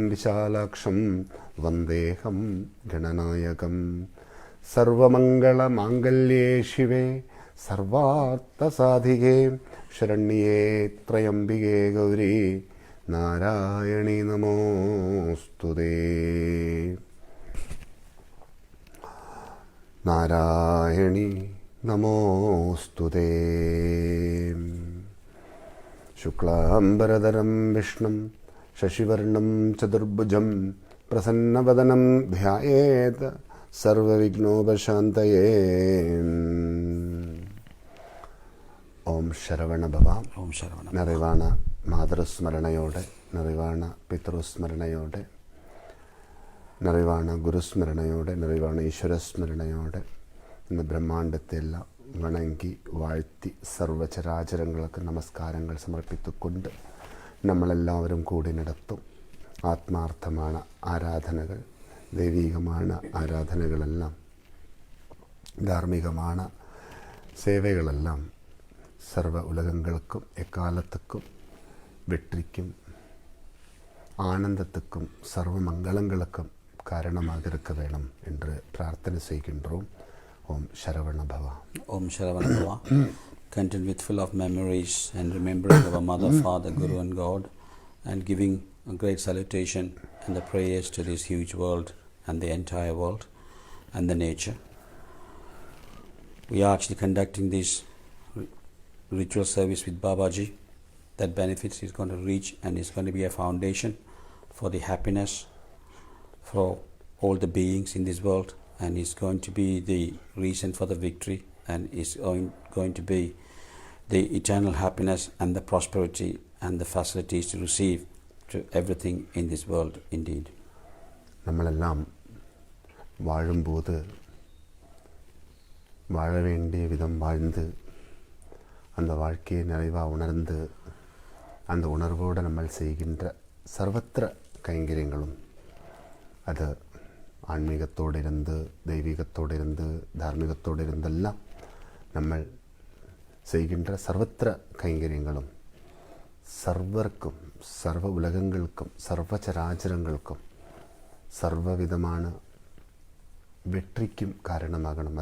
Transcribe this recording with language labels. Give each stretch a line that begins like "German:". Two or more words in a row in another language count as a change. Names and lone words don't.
Sanskrit: विशालाक्षं वन्देऽहं गणनायकं सर्वमङ्गलमाङ्गल्ये शिवे सर्वार्थसाधिके शरण्ये त्र्यम्बिके गौरी नारायणी नमोऽस्तुते नारायणी नमोऽस्तुते शुक्लाम्बरधरं विष्णुं शशिवर्णं चतुर्भुजं प्रसन्नवदनं ध्यायेत् सर्वविघ्नोपशान्तये।
Tamil: ஓம் சரவண பவா. ஓம் சரவண. நிறைவான மாதருஸ்மரணையோடு, நிறைவான பித்ருஸ்மரணையோடு, நிறைவான குருஸ்மரணையோடு, நிறைவான ஈஸ்வரஸ்மரணையோடு இந்த பிரம்மாண்டத்தை எல்லாம் வணங்கி வாழ்த்தி
Malayalam: സർവചരാചരങ്ങൾക്ക് നമസ്കാരങ്ങൾ സമർപ്പിത്തുകൊണ്ട് നമ്മളെല്ലാവരും കൂടി നടത്തും ആത്മാർത്ഥമാണ് ആരാധനകൾ, ദൈവീകമാണ് ആരാധനകളെല്ലാം, ധാർമ്മികമാണ് സേവകളെല്ലാം സർവ ഉലകങ്ങൾക്കും എക്കാലത്തുക്കും
Tamil: வெற்றிக்கும் ஆனந்தத்துக்கும் சர்வ மங்களங்களுக்கும் காரணமாக இருக்க வேணும் என்று பிரார்த்தனை செய்கின்றோம். ஓம் சரவண பவ. ஓம் சரவண பவ.
English: Content with full of memories and remembering our Mother, Father, Guru and God, and giving a great salutation and the prayers to this huge world and the entire world and the nature. We are actually conducting this ritual service with Babaji. That benefits is going to reach and is going to be a foundation for the happiness for all the beings in this world, and is going to be the reason for the victory, and is going to be the eternal happiness and the prosperity and the facilities to receive to everything in this world indeed.
Tamil: നമ്മളെല്ലാം വാഴുம்போது வாழ வேண்டிய விதம் வாழ்ந்து அந்த வாழ்க்கையை நிறைவாக உணர்ந்து அந்த உணர்வோடு நம்ம செய்கின்ற சர்வத்திர கைங்கரியங்களும் அது ஆன்மீகத்தோடு இருந்து, தெய்வீகத்தோடு இருந்து, தார்மீகத்தோடு இருந்தெல்லாம் நம்ம செய்கின்ற சர்வத்திர கைங்கரியங்களும் சர்வர்க்கும், சர்வ உலகங்களுக்கும், சர்வச்சராச்சரங்களுக்கும் சர்வவிதமான வெற்றிக்கும் காரணமாகணும்.